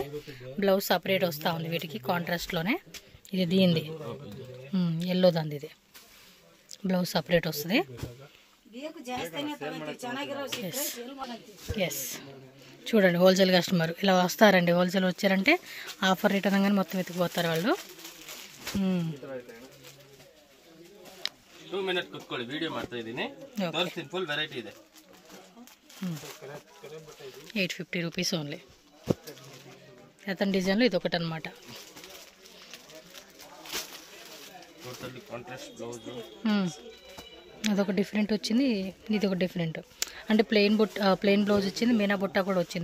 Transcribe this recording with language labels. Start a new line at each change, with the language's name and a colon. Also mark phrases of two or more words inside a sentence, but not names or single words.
English: blouse separate
Telugu: వస్తూ ఉంది వీటికి కాంట్రాస్ట్లోనే. ఇది దీనిది ఎల్లో దాంది, ఇది
English: blouse separate
Telugu: వస్తుంది. ఎస్, చూడండి
English: wholesale customer
Telugu: ఇలా వస్తారండి. హోల్సేల్ వచ్చారంటే
English: offer rate
Telugu: అనగానే మొత్తం ఎత్తుకుపోతారు వాళ్ళు.
Kannada: 2 ಮಿನಿಟ್ ಕುತ್ಕೊಳ್ಳಿ, ವಿಡಿಯೋ ಮಾಡ್ತಾ ಇದ್ದೀನಿ, ತೋರಿಸ್ತೀನಿ.
English: full variety
Kannada: ಇದೆ.
English: 850 rupees only.
Telugu: అతని డిజైన్లో ఇది ఒకటి అనమాట.
English: totally contrast blouse.
Telugu: అదొక డిఫరెంట్ వచ్చింది, ఇది ఒక డిఫరెంట్. అంటే
English: plain blouse
Telugu: వచ్చింది, మీనా బుట్ట కూడా వచ్చింది.